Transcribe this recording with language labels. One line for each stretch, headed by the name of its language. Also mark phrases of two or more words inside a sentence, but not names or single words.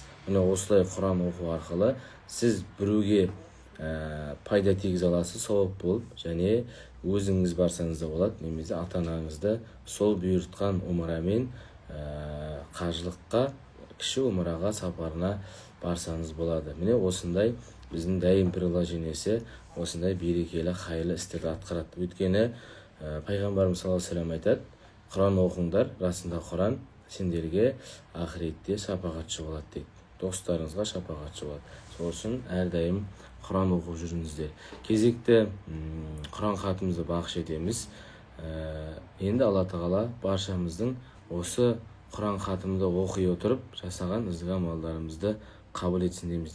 Kazakh: Міне осылай Құран оқу арқылы сіз біреуге пайда тигізе аласыз, сауап болып, және өзіңіз барсаңыз да болады, немесе ата-анаңызды сол бұйыртқан умрамен қажылыққа, кіші умраға сапарына барсаңыз болады. Міне осындай біздің дайын приложениесі осындай берекелі қайырлы істерді атқарады. Өйткені пайғамбарымыз
Arabic: صلى الله عليه وسلم
Kazakh: айтады: Құран оқыңдар, расында Құран сендерге ақыретте шапағатшы болады дейді. Достарыңызға шапағатшы болады. Сол үшін әрдайым Құран оқып жүріңіздер. Кезекті Құран хатымызды бақшы етеміз. Енді Алла тағала баршамыздың осы Құран хатымды оқи отырып жасаған ізгі амалдарымызды қабыл етсін дейміз.